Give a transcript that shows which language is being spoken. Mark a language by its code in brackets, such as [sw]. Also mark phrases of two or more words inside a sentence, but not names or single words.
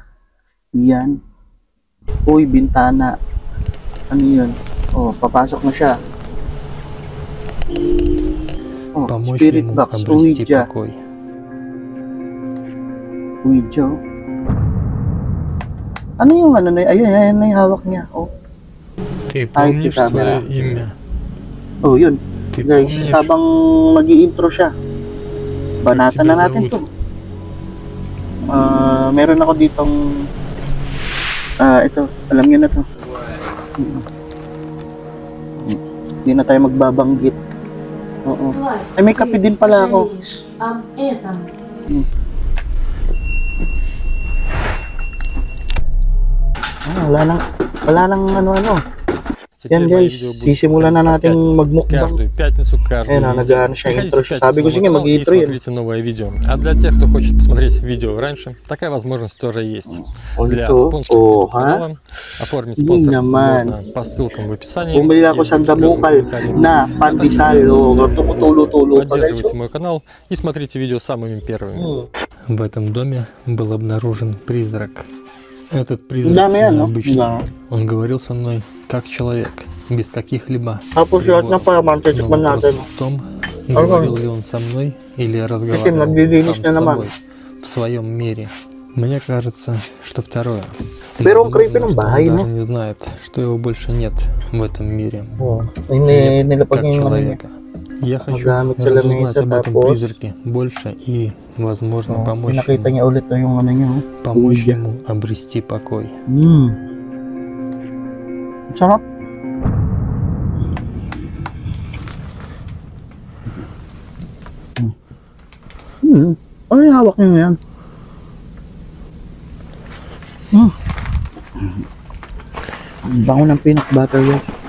[tl] Yan. Uy, bintana. Ano yun? Oh, papasok na siya. Oh, spirit box. Ouija. Ouija. Ano yung ano na yun? Ayun na yung hawak niya. Oh. [ru] Ты помнишь свое имя? [tl] Oh, yun. Guys, habang mag-i-intro siya, banatan na natin to. Meron ako ditong ito, alam niyo na to. Hindi na tayo magbabanggit. Oo. Ay, may kape din pala ako. Wala nang ano-ano. Yan guys, sisimulan na natin magmukbang. [ru] Каждую пятницу, каждую неделю. [tl] Sabi ko sige, mag-intro yan. [ru] Смотрите новое видео. А для тех, кто хочет посмотреть видео раньше, такая возможность тоже есть. Для спонсоров канала оформить спонсорство можно по ссылкам в описании. [tl] Bumili ako sa damukal na pandesal. [ru] Поддерживайте мой канал и смотрите видео самыми первыми. В этом доме был обнаружен призрак. Этот призрак необычный. Он говорил со мной как человек, без каких-либо переводов. Но вопрос в том, говорил ли он со мной или разговаривал сам с собой в своем мире. Мне кажется, что второе. Возможно, что он даже не знает, что его больше нет в этом мире. Нет, как человека. Я хочу разузнать об этом призраке больше и, возможно, помочь ему обрести покой. [tl] Sarap. Ano yung hawak niyo yan? Ang bango ng [en] peanut butter [tl] yan.